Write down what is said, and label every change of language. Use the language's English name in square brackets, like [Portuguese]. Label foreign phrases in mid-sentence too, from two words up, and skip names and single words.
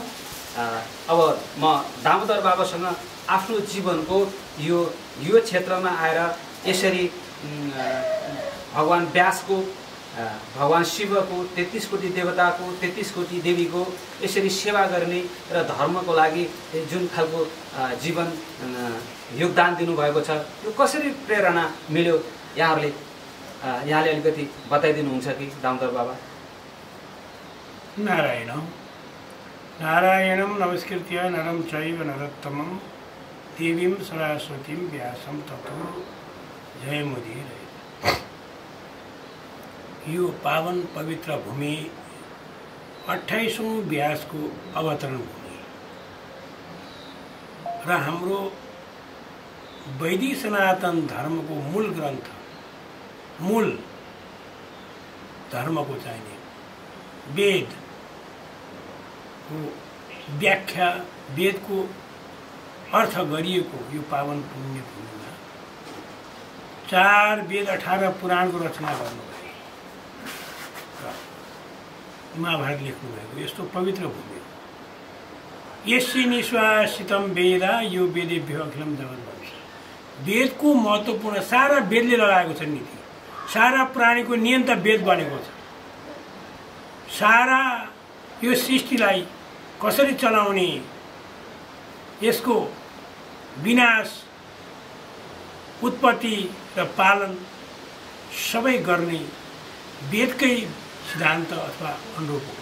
[Nepali] अब म दामोदर बाबासँग आफ्नो जीवनको यो क्षेत्रमा आएर यसरी भगवान व्यासको, भगवान शिवको, 33 कोटी देवताको, 33 कोटी देवीको यसरी सेवा गर्ने र धर्मको लागि जुन खालको जीवन योगदान दिनुभएको छ, यो कसरी प्रेरणा मिल्यो यहाँले अलिकति बताइदिनुहुन्छ कि दामोदर बाबा? [Sanskrit] नारायणं नमस्कृत्य नरं चैव नरोत्तमं देवीं सरस्वतीं व्यासं ततो जयमुदीरये। [Nepali] यो पावन पवित्र भूमि 28औं व्यासको अवतरण भूमि र हाम्रो वैदिक सनातन धर्मको मूल ग्रन्थ, मूल धर्मको चाहिने वेदको व्याख्या, वेदको अर्थ गरिएको यो पावन पुण्य भूमिमा 4 वेद 18 पुराणको रचना गर्नुभयो, महाभारत लेख्नुभएको यस्तो पवित्र भूमि हो। [Sanskrit] यस्य निश्वासितम वेदा यो वेदेभ्यो अखिलम जगद्वंश। [Nepali] वेदको महत्त्वपूर्ण सारा वेदले लगाएको छ नीति, सारा प्राणीको नियन्ता वेद बनेको छ। सारा यो सृष्टिलाई कसरी चलाउने, यसको विनाश, उत्पत्ति र पालन सबै गर्ने वेदकै सिद्धान्त अथवा अनुरूप हो।